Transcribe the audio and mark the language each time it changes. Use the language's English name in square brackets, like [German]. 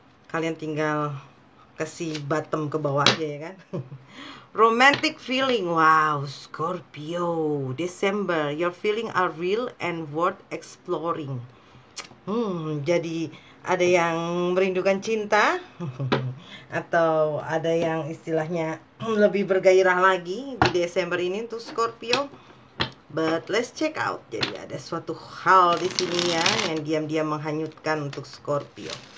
[Indonesian] Kalian tinggal kasih bottom ke bawah aja ya kan. [English] Romantic feeling. Wow, Scorpio, December, your feeling are real and worth exploring. [Indonesian] Jadi ada yang merindukan cinta atau ada yang istilahnya lebih bergairah lagi di Desember ini untuk Scorpio. [English] But let's check out. [Indonesian] Jadi ada suatu hal di sini ya yang diam-diam menghanyutkan untuk Scorpio.